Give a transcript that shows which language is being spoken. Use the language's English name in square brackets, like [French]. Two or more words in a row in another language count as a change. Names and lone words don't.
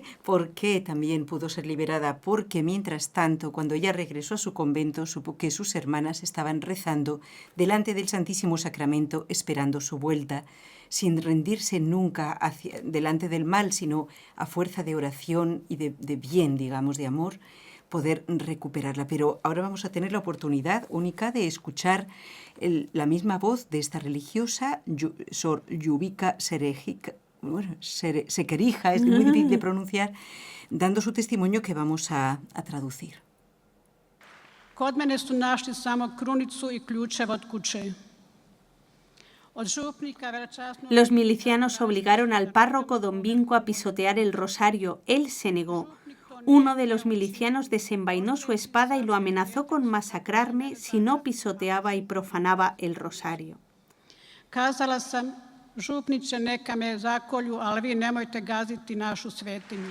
[Spanish] ¿Por qué también pudo ser liberada? Porque mientras tanto, cuando ella regresó a su convento, supo que sus hermanas estaban rezando delante del Santísimo Sacramento, esperando su vuelta, sin rendirse nunca delante del mal, sino a fuerza de oración y de bien, digamos, de amor, poder recuperarla. Pero ahora vamos a tener la oportunidad única de escuchar la misma voz de esta religiosa, Sor Ljubica Sekerija, es muy difícil de pronunciar, dando su testimonio que vamos a traducir. [Croatian] Kod mene su našli samo krunicu I ključeve od kuće. [Spanish] Los milicianos obligaron al párroco don Vinco a pisotear el rosario. Él se negó. Uno de los milicianos desenvainó su espada y lo amenazó con masacrarme si no pisoteaba y profanaba el rosario. [Croatian] Kazala sam, župniče, neka me zakolju, ali vi nemojte gaziti našu svetinju.